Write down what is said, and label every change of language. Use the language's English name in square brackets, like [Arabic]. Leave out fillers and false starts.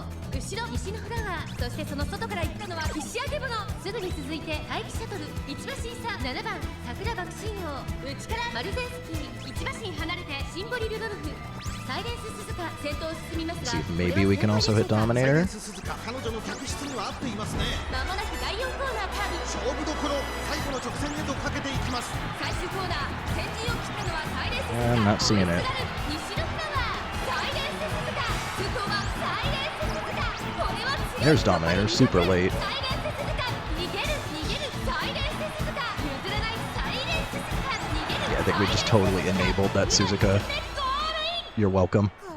[Japanese] 後ろ西のフラワー、そしてその外から行ったのは石揚げ物。すぐに続いて待機シャトル、1馬身差7番桜爆心王、内からマルゼンスキー、1馬身離れてシンボリルドルフ。サイレンス鈴鹿先頭を進みますが、 [English] See if maybe we can also hit Dominator. [Japanese] 彼女の客室には合っていますね。まもなく第4コーナーカーブ、勝負どころ、最後の直線へとかけていきます。最終コーナー、先陣を切ったのはサイレンス鈴鹿。 [English] I'm not seeing it. [Japanese] 西のフラワー、サイレンス鈴鹿、先頭はサイレンス鈴鹿。これは強い。 [English] There's Dominator, super late. [Japanese] サイレンス鈴鹿、逃げるサイレンス鈴鹿、譲らないサイレンス鈴鹿、逃げる。 [English] Yeah, I think we just totally enabled that Suzuka. You're welcome.